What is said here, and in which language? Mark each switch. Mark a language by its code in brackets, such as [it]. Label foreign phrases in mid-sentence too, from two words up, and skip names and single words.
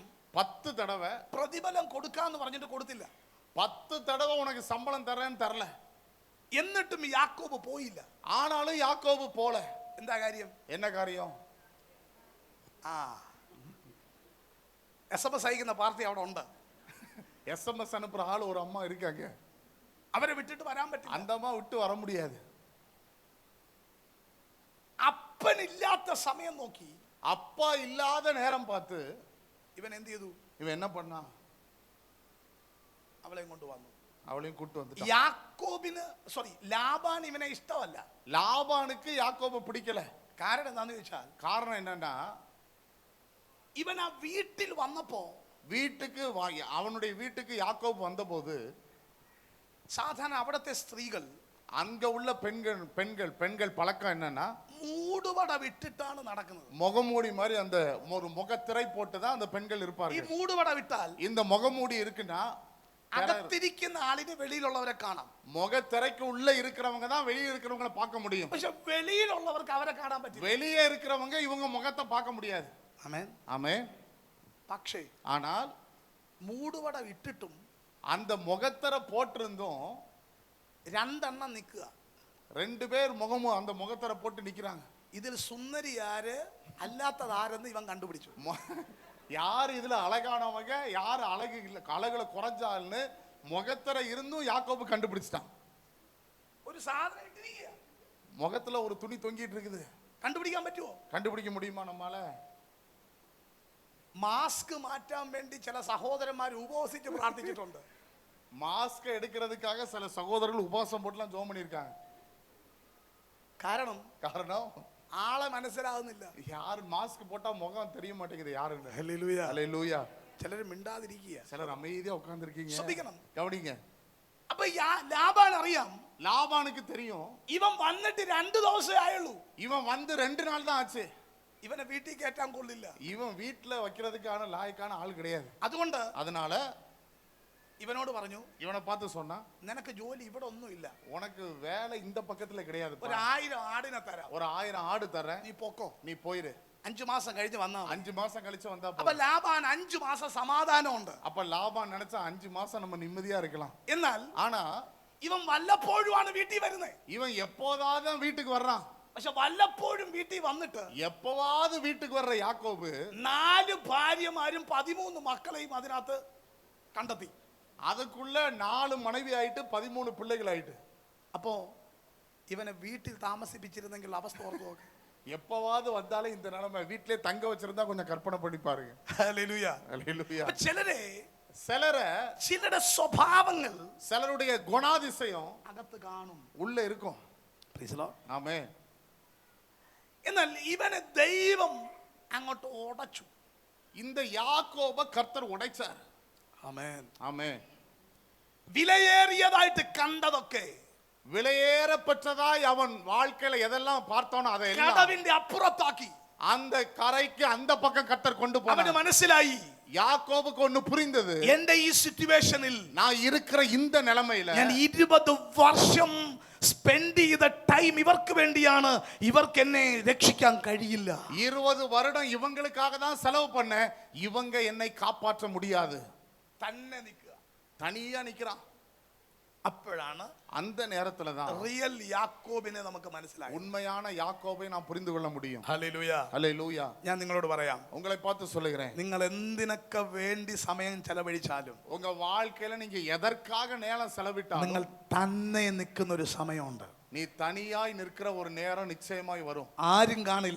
[ta] 10 தடவை [ml] പ്രതിഫലം കൊടുക്കാന്ന് പറഞ്ഞിട്ട് കൊടുത്തില്ല. [ta] 10 தடவை உனக்கு சம்பளம் தரேன்னு தரல. [ml] എന്നിട്ടും യാക്കോബ് പോയില്ല. [ta] ஆனாலும் யாக்கோபு போல. [ml] എന്താ കാര്യം? [ta] என்ன காரியம்? [ml] SMS അയക്കുന്ന പാർട്ടി അവിടെ ഉണ്ട്. [ta] SMS அனுப்புற ஆள் ஒரு அம்மா இருக்காங்க. [ml] അവരെ വിട്ടിട്ട് വരാൻ പറ്റില്ല. [ta] அந்த அம்மா விட்டு வர முடியாது. [ml] അപ്പനില്ലാത്ത സമയം നോക്കി, [ta] அப்பா இல்லாத நேரம் பார்த்து [ml] ഇവൻ എന്ത് ചെയ്തു? [ta] இவன் என்ன பண்ணா? [ml] അവളെ കൊണ്ട് വന്നു. [ta] அவளையும் கூட்டு வந்துட்டான். [ml] യാക്കോബിന് ലാബാൻ ഇവനെ ഇഷ്ടമല്ല. [ta] லாபானுக்கு யாக்கோபை பிடிக்கல. [ml] കാരണം എന്താന്ന് ചോദിച്ചാൽ, [ta] காரணம் என்னன்னா, [ml] ഇവൻ ആ വീട്ടിൽ വന്നപ്പോ [ta] வீட்டுக்கு அவனுடைய வீட்டுக்கு யாக்கோபு வந்தபோது [ml] സാധാരണ അവിടത്തെ സ്ത്രീകൾ, [ta] அங்க உள்ள பெண்கள் பழக்கம் என்னன்னா, [ml] മൂടുപട വിട്ടിട്ടാണ് നടക്കുന്നത്. [ta] முகமூடி மாதிரி அந்த ஒரு முகத்திரை போட்டு தான் அந்த பெண்கள் [ml] ഈ [ta] இருப்பார்கள். [ml] മൂടുപട വിട്ടാൽ [ta] இந்த முகமூடி இருக்குன்னா [ml] അകത്തിരിക്കുന്ന ആളിന് വെളിയിലുള്ളവരെ കാണാം. [ta] முகத்திரைக்கு உள்ள இருக்கிறவங்க தான் வெளியே இருக்கிறவங்களை பார்க்க முடியும். [ml] പക്ഷെ വെളിയിലുള്ളവർക്ക് അവരെ കാണാൻ പറ്റില്ല. [ta] வெளியே இருக்கிறவங்க இவங்க முகத்தை பார்க்க முடியாது. [ml] ആമേൻ. [ta] ஆமென். [ml] പക്ഷേ [ta] ஆனால் [ml] മൂടുപട ഇട്ടിട്ടും [ta] அந்த முகத்திரை போட்டிருந்தும் [ml] രണ്ടെണ്ണം നിൽക്കുക. [ta] 2 பேர் அந்த முகத்திரை போட்டு நிக்கிறாங்க. [ml] ഇതിൽ സുന്ദരി ആര് അല്ലാത്തത് ആരെന്ന് ഇവൻ കണ്ടുപിടിച്ചു. [ta] யார் இதுல அழகானவங்க, யார் அழகுல குறைஞ்சால்னு முகத்திரை இருந்தும் யாக்கோபு கண்டுபிடிச்சிட்டான். [ml] ഒരു സാധനം ഇട്ടിരിക്കുക, [ta] முகத்துல ஒரு துணி தொங்கிட்டு இருக்குது. [ml] കണ്ടുപിടിക്കാൻ പറ്റുമോ? [ta] கண்டுபிடிக்க முடியுமா நம்மால? [ml] മാസ്ക് മാറ്റാൻ വേണ്ടി ചില സഹോദരന്മാർ ഉപവസിച്ച് പ്രാർത്ഥിച്ചിട്ടുണ്ട്. [ta] மாஸ்க் எடுக்கிறதுக்காக சில சகோதரர்கள் உபவாசம் போட்டுலாம் ஜெபம் பண்ணிருக்காங்க. [ml] കാരണം [ta] ஆளை [ml] മനസ്സിലാകുന്നില്ല. [ta] யார் மாஸ்க் போட்டா முகம் தெரிய மாட்டேங்குது யாருன்னு. [ml] ഹല്ലേലൂയ. [ta] ஹல்லேலூயா. [ml] ചിലർ മിണ്ടാതിരിക്കുക, [ta] சிலர் அமைதியா உட்கார்ந்திருக்கீங்க. [ml] ശ്രദ്ധിക്കണം, [ta] கவனிங்க. [ml] അപ്പൊ ലാബാൻ അറിയാം, [ta] லாபானுக்கு தெரியும் [ml] ഇവൻ വന്നിട്ട് 2 ദിവസമേ ആയുള്ളൂ. [ta] இவன் வந்து 2 நாள் தான் ஆச்சு. [ml] ഇവനെ വീട്ടിൽ കയറ്റാൻ കൊള്ളില്ല. [ta] இவன் வீட்டுல வைக்கிறதுக்கான லாயக்கான ஆள் கிடையாது. [ml] അതുകൊണ്ട് [ta] அதனால [ml] ഇവനോട് പറഞ്ഞു, [ta] இவனை பார்த்து சொன்னா, [ml] നിനക്ക് ജോലി ഇവിടെ ഒന്നുമില്ല, [ta] உனக்கு வேலை இந்த பக்கத்துல கிடையாது. [ml] ഒരു 1000 ആടിനെ തരാം, [ta] ஒரு 1000 ஆடு தரேன், [ml] നീ പൊക്കോ, [ta] நீ போயிரு. [ml] 5 മാസം കഴിഞ്ഞ് വന്നാ. [ta] 5 മാസം கழிச்சு வந்தா [ml] അപ്പൊ ലാബാൻ 5 മാസം സമാധാനമുണ്ട്. [ta] அப்ப லாபான் நினைச்சா 5 மாசம் நம்ம நிம்மதியா இருக்கலாம். [ml] എന്നാൽ [ta] ஆனா [ml] ഇവൻ വല്ലപ്പോഴുമാണ് വീട്ടിൽ വരുന്നത്. [ta] இவன் எப்போதாவது வீட்டுக்கு வர்றான். [ml] പക്ഷെ വല്ലപ്പോഴും വീട്ടിൽ വന്നിട്ട് [ta] எப்பவாவது வீட்டுக்கு வர்ற யாக்கோபு [ml] 4 ഭാര്യമാരും 13 മക്കളെയും അതിനകത്ത് കണ്ടെത്തി. [ta] அதுக்குள்ள 4 மனைவி ஆயிட்டு 13 பிள்ளைகள் ஆயிட்டு. [ml] അപ്പോ ഇവനെ വീട്ടിൽ താമസിപ്പിച്ചിരുന്നെങ്കിൽ അവസ്ഥ ഓർത്ത് നോക്ക്. [ta] எப்பவாவது வந்தாலே இந்த நிலைமை. வீட்டிலே தங்க வச்சிருந்தா கொஞ்சம் கற்பனை பண்ணி பாருங்க. [ml] ഹല്ലേലൂയ. [ta] ஹல்லேலூயா. [ml] ചിലരുടെ സ്വഭാവങ്ങൾ, [ta] சிலருடைய குணாதிசயம் [ml] അകത്ത് കാണും, [ta] உள்ள இருக்கும். ஆமென். [ml] എന്നാൽ ഇവനെ ദൈവം അങ്ങോട്ട് ഉടച്ചു. [ta] இந்த யாக்கோப கர்த்தர் உடைச்சார். [ml] ആമേൻ. [ta] ஆமென். [ml] വിലയേറിയതായിട്ട് കണ്ടതൊക്കെ, [ta] விலையேறப்பட்டதாய் அவன் வாழ்க்கையில எதெல்லாம் பார்த்தானோ அதையெல்லாம் [ml] കടവിന്റെ അപ്പുറത്താക്കി [ta] அந்த കരയ്ക്ക് அந்த பக்கம் கர்த்தர் கொண்டு [ml] അവന് [ta] போனார். [ml] മനസ്സിലായി, [ta] யாக்கோபுக்கு ஒன்னு புரிந்தது, [ml] എന്റെ ഈ സിറ്റുവേഷനിൽ [ta] நான் இருக்கிற இந்த நிலைமையில [ml] ഞാൻ 20 വർഷം സ്പെൻഡ് ചെയ്ത ടൈം ഇവർക്ക് വേണ്ടിയാണ്, ഇവർക്ക് എന്നെ രക്ഷിക്കാൻ കഴിയില്ല. [ta] 20 வருடம் இவங்களுக்காக தான் செலவு பண்ண, இவங்க என்னை காப்பாற்ற முடியாது. [ml] തന്നെ നിൽക്കുക, [ta] தனியா நிக்கிறான். [ml] അപ്പോഴാണ് [ta] அந்த நேரத்துல தான் [ml] റിയൽ യാക്കോബിനെ നമുക്ക് മനസ്സിലായി. [ta] உண்மையான யாக்கோபை நாம் புரிந்து கொள்ள முடியும். [ml] ഹല്ലേലൂയ. [ta] ஹல்லேலூயா. [ml] ഞാൻ നിങ്ങളോട് പറയാം, [ta] உங்களை பார்த்து சொல்லுகிறேன், [ml] നിങ്ങൾ എന്തിനൊക്കെ വേണ്ടി സമയം ചെലവഴിച്ചാലും, [ta] உங்க வாழ்க்கையில நீங்க எதற்காக நேரம் செலவிட்டாலும், [ml] നിങ്ങൾ തന്നെ നിൽക്കുന്ന ഒരു സമയമുണ്ട്. [ta] நீ தனியாய் நிற்கிற ஒரு நேரம் நிச்சயமாய் வரும். [ml] ആരും കാണില്ല,